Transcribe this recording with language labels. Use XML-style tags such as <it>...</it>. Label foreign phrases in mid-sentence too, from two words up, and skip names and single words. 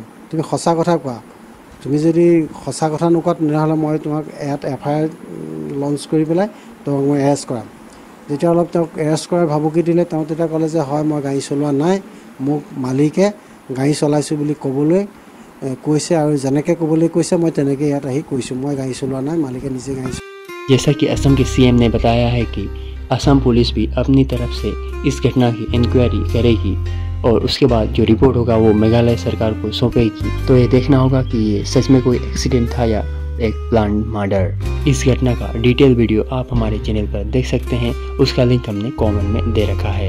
<as>তুমি সঁচা কথা কোৱা, তুমি যদি সঁচা কথা নোকোৱা তেনেহ'লে মই তোমাক ইয়াত FIR লঞ্চ কৰি পেলাই তোমাক মই এৰেষ্ট কৰাম। যেতিয়া অলপ তেওঁক এৰেষ্ট কৰাৰ ভাবুকি দিলে, তেওঁ তেতিয়া ক'লে যে হয় মই গাড়ী চলোৱা নাই, মোক মালিকে গাড়ী চলাইছোঁ বুলি ক'বলৈ কৈছে আৰু যেনেকৈ ক'বলৈ কৈছে মই তেনেকৈ ইয়াত আহি কৈছোঁ মই গাড়ী চলোৱা নাই, মালিকে নিজে গাড়ী।</as> <hi>जैसा कि असम के सीएम ने बताया है कि असम पुलिस भी अपनी तरफ से इस घटना की इंक्वायरी करेगी और उसके बाद जो रिपोर्ट होगा वो मेघालय सरकार को सौंपेगी। तो ये देखना होगा कि ये सच में कोई एक्सीडेंट था या एक</hi> <en>plan murder.</en> <hi>इस घटना का</hi> <en>detail video</en> <hi>आप हमारे चैनल पर देख सकते हैं, उसका लिंक हमने कमेंट में दे रखा है।</hi>